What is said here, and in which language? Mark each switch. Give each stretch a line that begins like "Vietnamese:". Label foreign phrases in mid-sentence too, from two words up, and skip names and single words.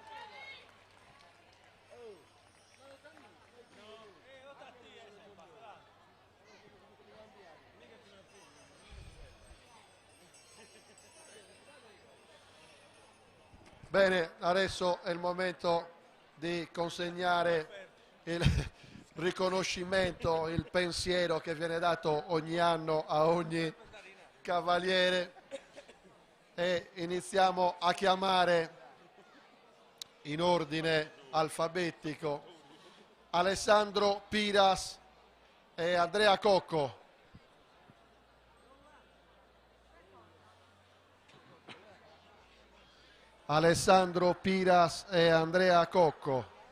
Italian: Bene, adesso è il momento di consegnare il riconoscimento, il pensiero che viene dato ogni anno a ogni cavaliere. E iniziamo a chiamare in ordine alfabetico Alessandro Piras e Andrea Cocco. Alessandro Piras e Andrea Cocco.